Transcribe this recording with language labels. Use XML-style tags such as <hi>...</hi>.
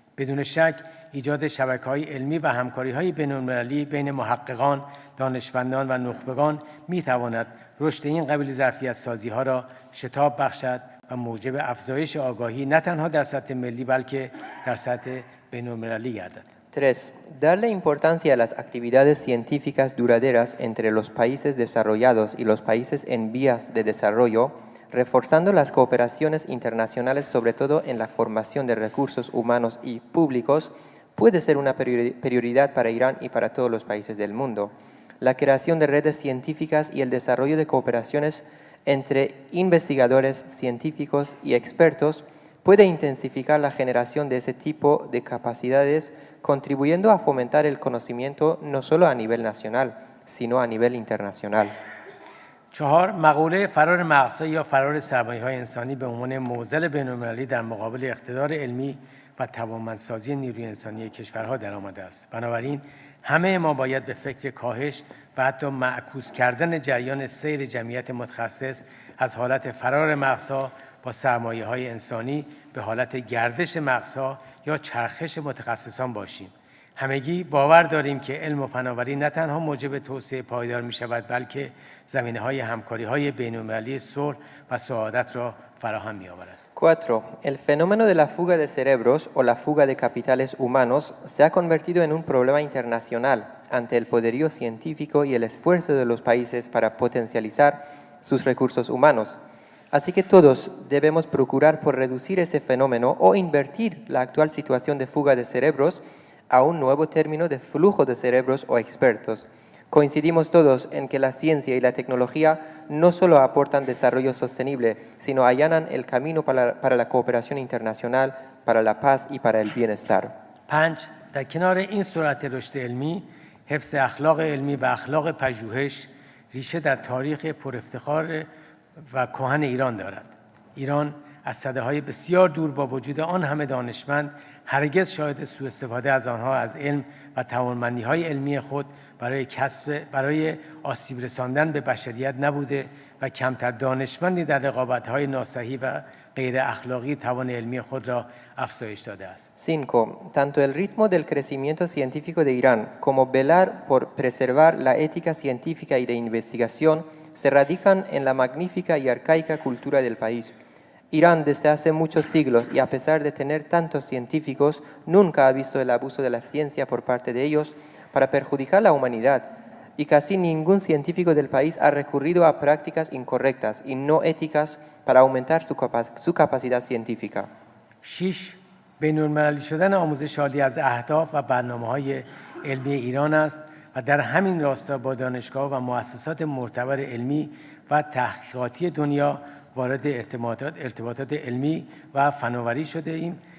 <fa>بدون شک ایجاد شبکه‌های علمی و همکاری‌های بین‌المللی بین محققان، دانشمندان و نخبگان می‌تواند رشد این قبیل ظرفیت‌سازی‌ها را شتاب بخشد و موجب افزایش آگاهی نه تنها در سطح ملی بلکه در سطح بین‌المللی گردد. 3.</fa> <es>Darle importancia a las actividades científicas duraderas entre los países desarrollados y los países en vías de desarrollo, reforzando las cooperaciones internacionales, sobre todo en la formación de recursos humanos y públicos, puede ser una prioridad para Irán y para todos los países del mundo. La creación de redes científicas y el desarrollo de cooperaciones entre investigadores, científicos y expertos puede intensificar la generación de ese tipo de capacidades, contribuyendo a fomentar el conocimiento no solo a nivel nacional, sino a nivel internacional. 4.</es> <fa>مقوله فرار مغزها یا فرار سرمایه‌های انسانی به عنوان معضل بین‌المللی در مقابل اقتدار علمی و توانمندسازی نیروی انسانی کشورها در آمده است. بنابراین همه ما باید به فکر کاهش و حتی معکوس کردن جریان سیر جمعیت متخصص از حالت فرار مغزها با سرمایه‌های انسانی به حالت گردش مغزها یا چرخش متخصصان باشیم. همگی باور داریم که علم و فناوری نه تنها موجب توسعه پایدار می شود بلکه زمینه‌های همکاری‌های بین‌المللی صلح و سعادت را فراهم می‌آورد. 4.</fa> <es>El fenómeno de la fuga de cerebros o la fuga de capitales humanos se ha convertido en un problema internacional ante el poderío científico y el esfuerzo de los países para potencializar sus recursos humanos. Así que todos debemos procurar por reducir ese fenómeno o invertir la actual situación de fuga de cerebros a un nuevo término de flujo de cerebros o expertos. Coincidimos todos en que la ciencia y la tecnología no solo aportan desarrollo sostenible, sino allanan el camino para la cooperación internacional, para la paz y para el bienestar. 5.</es> <fa>در کنار این سرعت رشد علمی، حفظ اخلاق علمی و اخلاق پژوهش ریشه در تاریخ پرافتخار و کهن ایران دارد. ایران از سده‌های بسیار دور با وجود آن همه دانشمند هرگز شاهد سوء استفاده از آنها از علم و توانمندی‌های علمی خود برای آسیب رساندن به بشریت نبوده و کمتر دانشمندی در رقابت‌های ناصحیح و غیر اخلاقی توان علمی خود را افزایش داده است. 5.</fa> <es>Tanto el ritmo del crecimiento científico de Irán como velar por preservar la ética científica y de investigación se radican en la magnífica y arcaica cultura del país. Irán desde hace muchos siglos y a pesar de tener tantos científicos, nunca ha visto el abuso de la ciencia por parte de ellos para perjudicar la humanidad. Y casi ningún científico del país ha recurrido a prácticas incorrectas y no éticas para aumentar su capacidad científica. 6.</es> <fa>بین‌المللی شدن آموزش عالی از اهداف و برنامه‌های علمی ایران است و در همین راستا با دانشگاه و مؤسسات معتبر علمی و تحقیقاتی دنیا وارد ارتباطات علمی و فناوری شده ایم.</fa>